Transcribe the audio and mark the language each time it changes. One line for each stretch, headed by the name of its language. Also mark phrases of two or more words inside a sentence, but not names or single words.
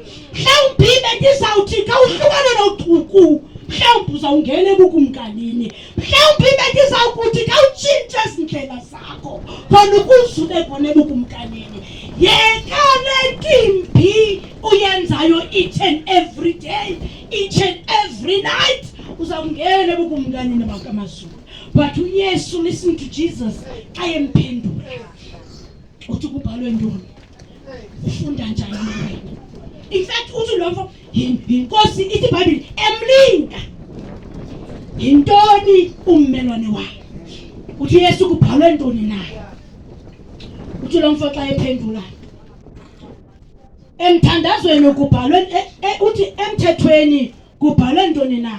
Xhosa: Mhlawumbi bendizawuthi khawuhlukane nochuku, mhlawumbi uzawungena ebukumkanini. Mhlawumbi bendizawukuthi khawutshintshe izindlela zakho khona ukuze ube khona ebukumkanini. Yekale ntimbi uyenzayo
English: each and every day, each and every night,
Xhosa: uzawungena ebukumkanini bakamazulu. But uYesu,
English: listen to Jesus, I am pendula.
Xhosa: Uthi kubhalwe ntoni? Ufunda njani wena?
English: In fact,
Xhosa: uthi lo mfo inkosi ithi iBhayibhile emlinga. Yintoni ummelwane wakhe? Uthi uYesu kubhalwe ntoni naye? Uthi lo mfo xa ephendula, emthandazweni kubhalwe uthi emthethweni kubhalwe ntoni na?